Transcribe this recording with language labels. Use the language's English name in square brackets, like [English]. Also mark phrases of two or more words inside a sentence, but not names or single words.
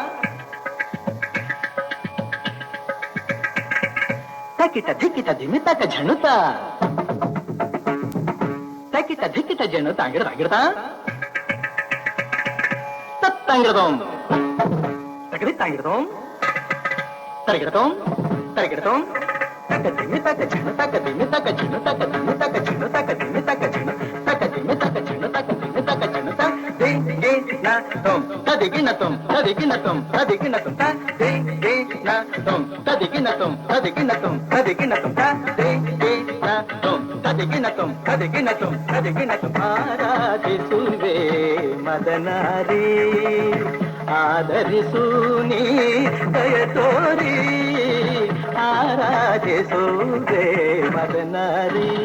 [Kannada] ತಕಿಟ ಧಿಕಿಟ ಧಿಮಿ ತಕ ಝಣುತ ತಕಿಟ ಧಿಕಿಟ ಝಣ ತಾಂಗಿಡ ತಾಂಗಿಡತ ತತ್ತಾಂಗಿಡದೋಂ ತಕರಿ ತಾಂಗಿಡದೋಂ ತರಗಿಡತೋಂ ತರಗಿಡತೋಂ ತಕ ದಿಮಿ ತಕ ಝಣ ತಕ ದಿಮಿ ತಕ ಝಣ ತಕ ದಿಮಿ ತಕ ಝಣ ತಕ ದಿಮಿ ತಕ ಝಣ ತಕ ದಿಮಿ ತಕ ಝಣ ತಕ ದಿಮಿ ತಕ ಝಣ ತ ದೇ ದೇ ನ ತೋಂ ತದಿಗಿನ ತೋಂ ತದಿಗಿನ ತೋಂ ತದಿಗಿನ ತೋಂ ತ ದೇ ದೇ ನ ತೋಂ ತದಿಗಿನ ತೋಂ ತದಿಗಿನ ತೋಂ ತದಿಗಿನ ತೋಂ ತ ದೇ ದೇ ಆರಾಧಿಸುವೆ ಮದನಾರಿ ಆದರಿಸು ನೀ ದಯ ತೋರಿ ಆರಾಧಿಸುವೆ ಮದನಾರಿ.